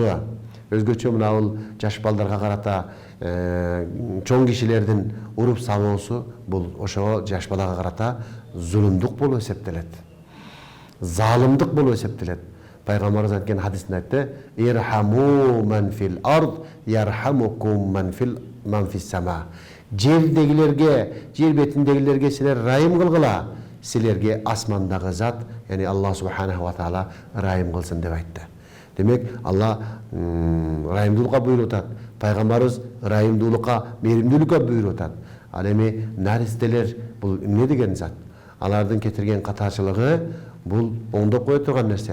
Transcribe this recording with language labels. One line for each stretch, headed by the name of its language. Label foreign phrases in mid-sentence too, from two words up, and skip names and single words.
Kyrgyz: Өзгөчө мына бул жаш балдарга карата чоң кишилердин уруп салуусу бул ошого жаш балага карата зулумдук болуп эсептелет. Залымдык болуп эсептелет. Пайгамбарыбыз айтқан хадисinde айтты:
Arabic: "ارحموا من في الأرض، يرحمكم من في السماء."
Kyrgyz: Жердегилерге, жер бетиндегилерге силер райым кылгыла, силерге асмандагы зат, яни Аллах
Arabic: سبحانه وتعالى
Kyrgyz: райым кылсын деп айтты. Демек, Алла райымдуулукка буйруп атат. Пайгамбарыбыз райымдуулукка, мейримдүүлүккө буйруп атат. Ал эми наристелер бул эмне деген зат? Алардын кетирген катачылыгы бул оңдоп кое турган нерсе.